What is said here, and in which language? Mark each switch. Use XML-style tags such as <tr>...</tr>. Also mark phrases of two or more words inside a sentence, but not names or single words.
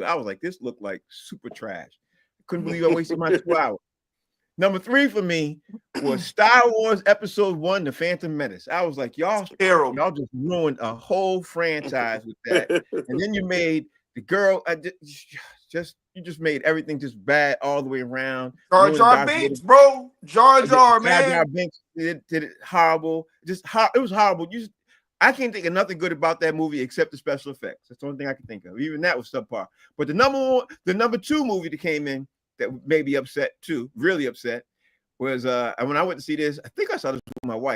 <en>I was like, this looked like super trash. Couldn't believe I wasted my 2 hours. Number 3 for me was Star Wars Episode 1, The Phantom Menace. I was like, y'all just ruined a whole franchise with that. And then you made the girl, you just made everything just bad all the way around. Jar Jar Binks, bro. Jar Jar, man. Jar Jar Binks did it horrible. It was horrible. I can't think of nothing good about that movie except the special effects. That's the only thing I can think of. Even that was subpar. But the number 2 movie that came in that made me upset too, really upset, was when I went to see this. I think I saw this with my wife.</en>